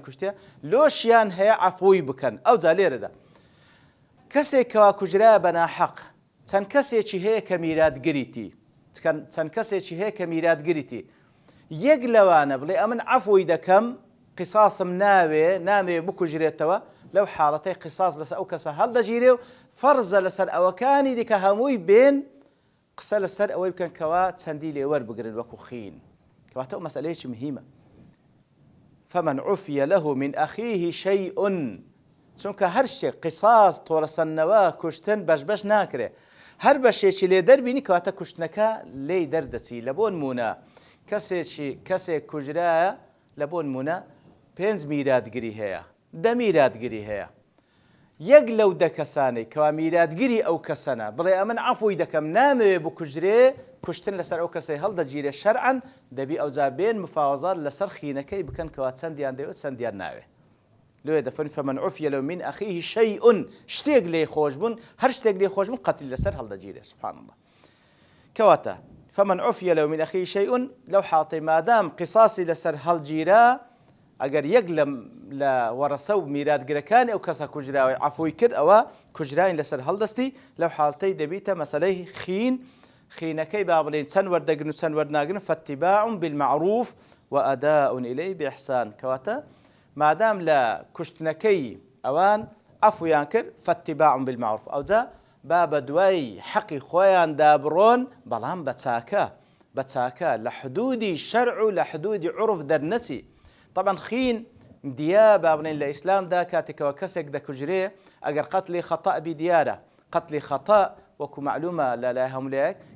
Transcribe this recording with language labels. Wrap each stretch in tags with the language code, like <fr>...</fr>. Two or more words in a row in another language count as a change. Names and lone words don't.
<ckb>کوشتێ لۆشیان هەیە عەفوی بکەن ئەوجا لێرەدا کەسێک کەوا کوژرایە بەناحەق چەند کەسێکی هەیە کە میراتگریتی چەند کەسێکی هەیە کە میراتگریتی یەک لەوانە بڵێ ئەمن عەفوی دەکەم قیساسم نامێ بکوژرێتەوە لەو حاڵەتەی قیساس لەسەر ئەو کەسە هەڵدەگیرێ و فەرزە لەسەر ئەوەکانی دیکە هەمووی بێن قسە لەسەر ئەوەی بکەن کەوا چەندی لێوەربگرن وەکو خین کەواتە ئەو مەسئلەیەکی مهمە</ckb> <ar>فمن عفي له من أخيه شيء</ar> <ckb>چونکە هەر شتێک قیساس تۆڵەسەندنەوە کوشتن بەش ناکرێ هەر بەشێکی لێ دەربینی کەواتە کوشتنەکە لێی دەردەچی لە بۆ نمونە کەسێک کوژرایە لە بۆ نمونە 5 میراتگری هەیە 10 میراتگری هەیە یەک لەو 10 کەسانەی کەوا میراتگری ئەو کەسەنە بڵێ ئەمن عەفوی دەکەم نامەوێ بکوژرێ کوشتن لەسەر ئەو کەسەی هەڵدەگیرێ شەرعەن دەبی ئەوجا بێن مفاوەزات لەسەر خینەکەی بکەن کەوا چەندیان دەوێت چەندیان ناوێ لێ دەفەرمی</ckb> <ar>فمن عفي له من أخيه شيء</ar> <ckb>شتێک لێ خۆش بوون هەر شتێک لێ خۆش بوون قەتل لەسەر هەڵدەگیرێ</ckb> <ar>سبحان الله</ar> <ckb>کەواتە</ckb> <ar>فمن عفي له من أخيه شيء</ar> <ckb>لەو حاڵەتەی مادام قیساسی لەسەر هەڵگیرا ئەگەر یەک لە وەرەسە و میراتگرەکانی ئەو کەسە کوژراوی عەفوی کرد ئەوە کوژراین لەسەر هەڵدەستی لەو حاڵەتەی دەبیتە مەسەلەی خینەکەی با بڵێن چەند وەردەگرن و چەند وەرناگرن</ckb> <ar>فاتباع بالمعروف وأداء إليه بإحسان</ar> <ckb>کەواتە مادام لە کوشتنەکەی ئەوان عەفویان کرد</ckb> <ar>فاتباع بالمعروف</ar> <ckb>ئەوجا با بە دوای حەقی خۆیان دابڕۆن بەڵام بە چاکە لە حدودی شەرع و لە حدودی عورف دەرنەچی طبعا خین دیە با بڵێن لە ئیسلامدا کاتێکەوە کەسێک دەکوژرێ ئەگەر قەتلی خەتە بی دیارە قەتلی خەتە وەکو معلومە لە لای هەمولایەک</ckb>